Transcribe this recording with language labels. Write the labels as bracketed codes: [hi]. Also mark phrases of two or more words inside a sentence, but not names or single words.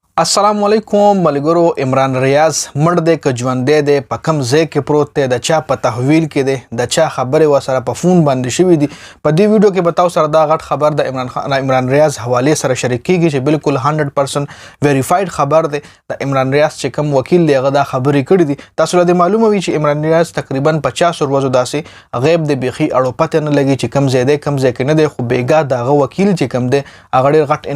[ar] السلام علیکم [ps] ملګرو عمران ریاض مړ دی که ژوندې दे په کم ځای کې پروت دی د چا په تحویل کې دی د چا خبرې وسره په فون باندې شوې دي په دې ویډیو کې بتاو سره دا غټ خبر د عمران ریاض حواله سره شریک کیږي چې بالکل 100% ویریفاید خبر دی د عمران ریاض چې کوم وکیل دی هغه دا خبرې کړې دي تاسو له معلومه وي چې عمران ریاض تقریبا 50 ورځې داسې غیب دی بيخي اړو پته نه لګي چې کم ځای دی کم ځای کې نه دی خو بیګا دغه وکیل چې کم دی هغه ډېر غټ